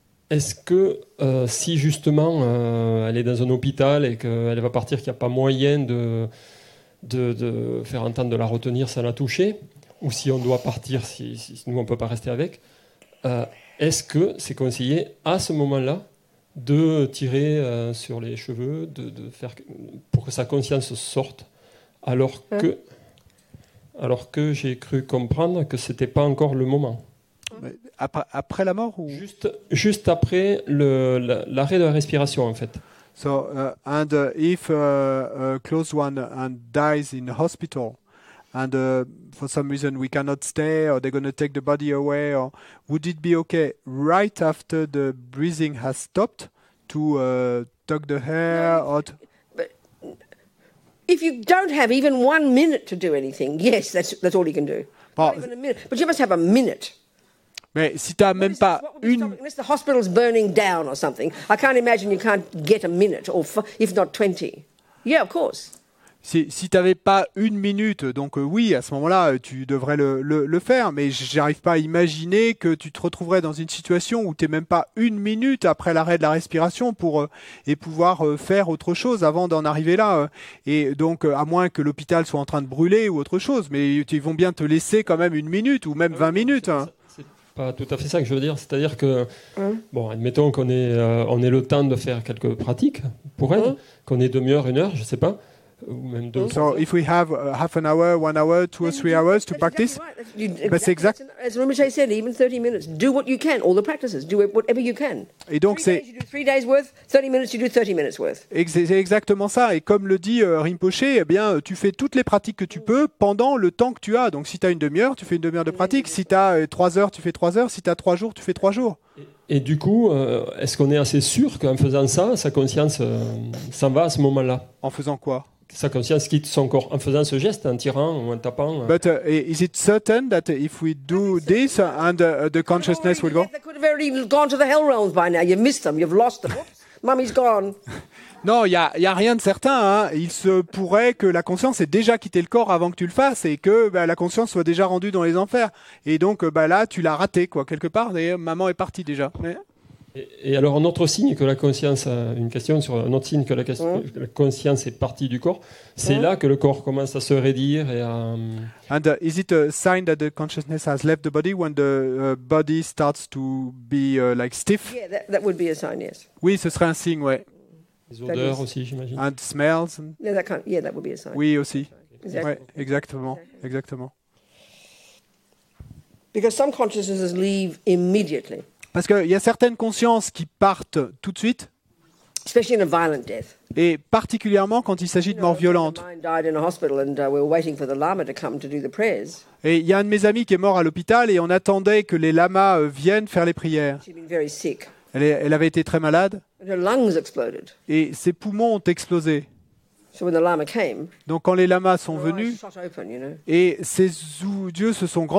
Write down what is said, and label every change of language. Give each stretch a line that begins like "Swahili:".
French: est-ce que si justement elle est dans un hôpital et qu'elle va partir, qu'il n'y a pas moyen de faire entendre, de la retenir sans la toucher, ou si on doit partir, si nous on ne peut pas rester avec, est-ce que c'est conseillé à ce moment-là de tirer sur les cheveux, de faire pour que sa conscience sorte, alors que j'ai cru comprendre que c'était pas encore le moment. après la mort ou Juste après l'arrêt de la respiration, en fait.
English: So, if a close one dies in hospital, and for some reason we cannot stay, or they're going to take the body away, or would it be okay right after the breathing has stopped to tuck the hair? If you don't have even 1 minute to do anything, yes, that's all you can do.
French: Bon,
English: Not even a minute. But you must have a minute.
French: mais si tu n'as même pas une...
English: Unless the hospital's burning down or something, I can't imagine you can't get a minute, or if not 20. Yeah, of course.
French: Si tu n'avais pas une minute, donc oui, à ce moment-là, tu devrais le faire, mais j'arrive pas à imaginer que tu te retrouverais dans une situation où tu n'es même pas une minute après l'arrêt de la respiration pour et pouvoir faire autre chose avant d'en arriver là. Et donc, à moins que l'hôpital soit en train de brûler ou autre chose, mais ils vont bien te laisser quand même une minute ou même 20 minutes. Hein. C'est pas tout à fait ça que je veux dire. C'est-à-dire que, bon, admettons qu'on ait le temps de faire quelques pratiques pour elle, qu'on ait demi-heure, 1 heure, je sais pas. Ou même 2
English: So if we have half an hour, 1 hour, 2 or 3 hours to practice, but
French: c'est exact.
English: As Rinpoche said, even 30 minutes. Do what you can, all the practices. Do whatever you can.
French: Et donc
English: 3
French: c'est
English: days, you do 3 days worth. 30 minutes, you do 30 minutes worth.
French: c'est exactement ça. Et comme le dit Rinpoche, eh bien, tu fais toutes les pratiques que tu peux pendant le temps que tu as. Donc si tu as une demi-heure, tu fais une demi-heure de pratique. Si tu as 3 heures, tu fais 3 heures. Si tu as 3 jours, tu fais 3 jours. Et du coup, est-ce qu'on est assez sûr qu'en faisant ça, sa conscience s'en va à ce moment-là? En faisant quoi? Sa conscience quitte son corps en faisant ce geste, en tirant ou en tapant.
English: But is it certain that if we do this and the consciousness will go? They could have already gone to the hell realms by now. You've missed them. You've lost them. Oops, Mummy's gone.
French: Non, il y a rien de certain. Hein. Il se pourrait que la conscience ait déjà quitté le corps avant que tu le fasses et que la conscience soit déjà rendue dans les enfers. Et donc là, tu l'as raté quoi quelque part. Et maman est partie déjà. Mais... Et alors, un autre signe que la conscience, une question sur un autre signe que la conscience est partie du corps, c'est là que le corps commence à se raidir et à...
English: And is it a sign that the consciousness has left the body when the body starts to be like stiff? Yeah, that would be a sign, yes.
French: Oui, ce serait un signe, ouais. Les odeurs aussi, j'imagine.
English: And smells. Yeah, that would be a sign.
French: Oui, aussi.
English: Exactly.
French: Ouais, exactement.
English: Because some consciousnesses leave immediately,
French: Parce qu'il y a certaines consciences qui partent tout de suite,
English: especially in a violent death.
French: et particulièrement quand il s'agit de mort violente.
English: Mine died in a hospital, and we were waiting for the lama to come to do the prayers.
French: Et il y a un de mes amis qui est mort à l'hôpital et on attendait que les lamas viennent faire les prières.
English: She'd been very sick.
French: Elle avait été très malade
English: And her lungs exploded.
French: et ses poumons ont explosé.
English: So when the lama came,
French: Donc quand les lamas sont
English: her eyes
French: venus
English: shot open, you know.
French: et ses yeux se sont grands